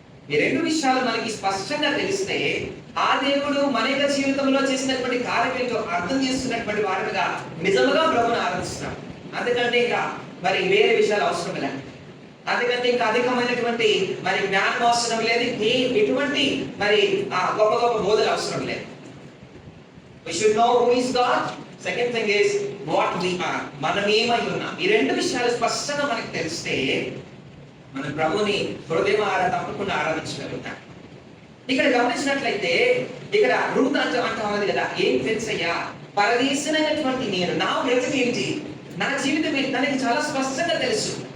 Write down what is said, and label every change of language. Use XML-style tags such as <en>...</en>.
<te>ఈ రెండు విషయాలు మనకి స్పష్టంగా తెలిస్తే ఆ దేవుడు మన యొక్క జీవితంలో చేసినటువంటి కార్యక్రమంలో అర్థం చేస్తున్నటువంటి వారుగా నిజముగా ప్రభుని ఆరాధిస్తున్నాం. అందుకంటే ఇంకా మరి వేరే విషయాలు అవసరం లేదు. అందుకంటే ఇంకా అధికమైనటువంటి మరి జ్ఞానం అవసరం లేదు. ఎటువంటి మరి గొప్ప గొప్ప బోధలు అవసరం లేదు.</te> <en>We should know who is God. Second thing is what we are.</en> <te>మనం ఏమై ఉన్నాం. ఈ రెండు విషయాలు స్పష్టంగా మనకు తెలిస్తే మన ప్రభుని హృదయం తప్పకుండా ఆరాధించగలుగుతాం. ఇక్కడ గమనించినట్లయితే ఇక్కడ రూత్ అంటా ఉన్నది కదా, ఏం తెలుసయ్యా పరదేశమైనటువంటి నేను, నా బ్రతికి ఏంటి, నా జీవితం ఏంటి తనకి చాలా స్పష్టంగా తెలుసు.</te>